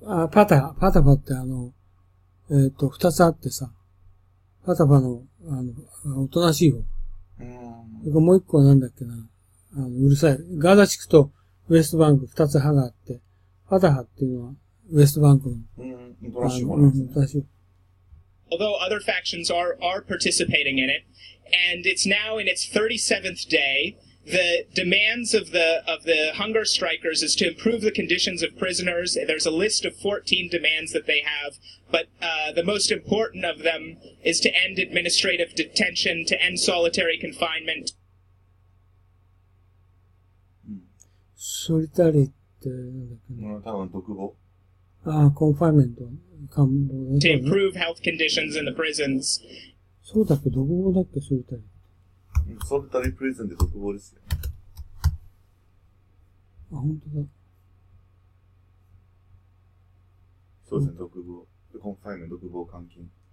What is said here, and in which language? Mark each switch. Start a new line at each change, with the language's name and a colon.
Japanese: パタファって二つあってさ、パタファの、おとなしい方。もう一個はなんだっけな、うるさい。ガーザ地区とウエストバンク二つ派があって、パタファっていうのはウエストバンクの。おとなしい方なんですね。おとなしい。
English: Although other factions are participating in it, and it's now in its 37th day. The demands of the hunger strikers is to improve the conditions of prisoners. There's a list of 14 demands that they have, but the most important of them is to end administrative detention, to end solitary confinement.
Japanese: ソリタリーってなんだっけな。多分独房。コンファイメント。官房
English: to
Japanese: で、ね。
English: improve health conditions in the prisons.
Japanese: そうだっけ、独房だっけ、ソリタリー。ソルタリープリズンで独房ですよ。あ、本当だ。そうですね、独房。コンファインメント、独房監禁。